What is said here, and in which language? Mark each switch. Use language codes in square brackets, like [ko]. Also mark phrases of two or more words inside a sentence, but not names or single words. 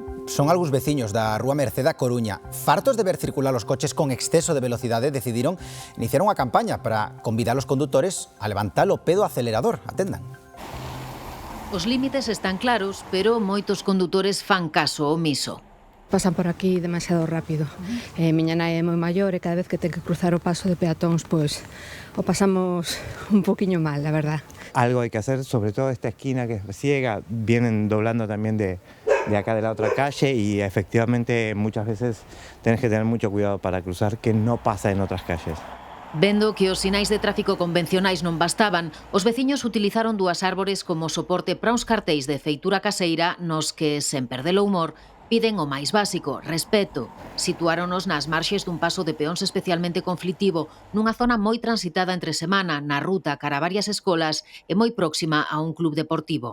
[gl] Son algúns veciños da Rúa Merced a Coruña. Fartos de ver circular os coches con exceso de velocidade, decidiron iniciar unha campaña para convidar os condutores a levantar o pé do acelerador. Atendan. Os límites están claros, pero moitos condutores fan caso omiso. Pasan por aquí demasiado rápido. Miña nai é moi maior e cada vez que ten que cruzar o paso de peatóns, pois o pasamos un poquinho mal, [es] la verdad. Algo hay que hacer, sobre todo esta esquina que es ciega, vienen doblando también de acá de la otra calle y efectivamente muchas veces tenés que tener mucho cuidado para cruzar, que no pasa en otras calles. [gl] Vendo que os sinais de tráfico convencionais non bastaban, os veciños utilizaron dúas árbores como soporte para uns cartéis de feitura caseira nos que, sen perder o humor, piden o máis básico, respeto. Situáronos nas marxes dun paso de peóns especialmente conflitivo, nunha zona moi transitada entre semana, na ruta cara a varias escolas e moi próxima a un club deportivo.